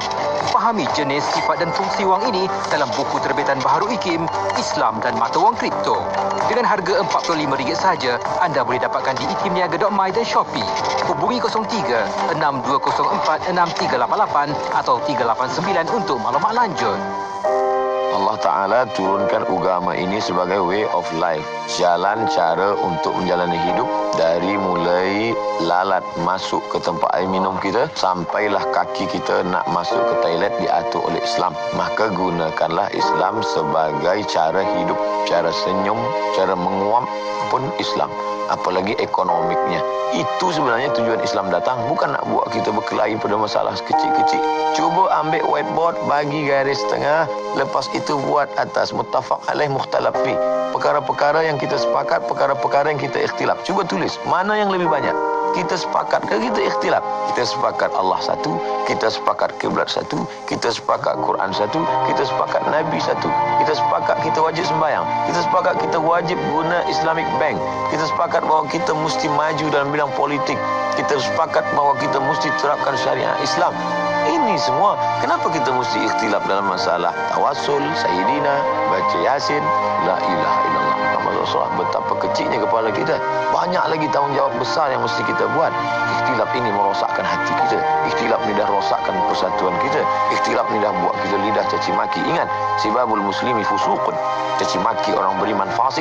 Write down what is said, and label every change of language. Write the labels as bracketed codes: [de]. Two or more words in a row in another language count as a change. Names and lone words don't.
[ms] Fahami jenis, sifat dan fungsi wang ini dalam buku terbitan baharu IKIM, Islam dan Mata Wang Kripto. Dengan harga RM45 sahaja, anda boleh dapatkan di ikimniaga.my dan Shopee. Hubungi 03 6204 6388 atau 389 untuk maklumat lanjut. Allah Ta'ala turunkan agama ini sebagai [en] way of life. [ms] Jalan cara untuk menjalani hidup dari mulai lalat masuk ke tempat air minum kita sampailah kaki kita nak masuk ke toilet diatur oleh Islam. Maka gunakanlah Islam sebagai cara hidup, cara senyum, cara menguap pun Islam. Apalagi ekonomiknya. Itu sebenarnya tujuan Islam datang. Bukan nak buat kita berkelahi pada masalah kecil-kecil. Cuba ambil whiteboard, bagi garis tengah. Lepas itu buat atas. [ar] متفق عليه مختلف فيه. [ms] Perkara-perkara yang kita sepakat, perkara-perkara yang kita ikhtilaf. Cuba tulis. Mana yang lebih banyak? Kita sepakat ke kita ikhtilaf? Kita sepakat Allah satu, kita sepakat kiblat satu, kita sepakat Quran satu, kita sepakat Nabi satu, kita sepakat kita wajib sembahyang, kita sepakat kita wajib guna [en] Islamic Bank, [ms] kita sepakat bahawa kita mesti maju dalam bidang politik, kita sepakat bahawa kita mesti terapkan syariat Islam. Ini semua, kenapa kita mesti ikhtilaf dalam masalah tawassul, sayyidina, baca yasin, [ar] لا إله إلا الله محمد رسول الله. [ms] Betapa kecilnya kepala kita. Banyak lagi tanggungjawab besar yang mesti kita buat. Ikhtilaf ini merosakkan hati kita. Ikhtilaf ini dah rosakkan persatuan kita. Ikhtilaf ini dah buat kita lidah caci maki. Ingat, [ar] سباب المسلم فسوق. [ms] Caci maki orang beriman fasik.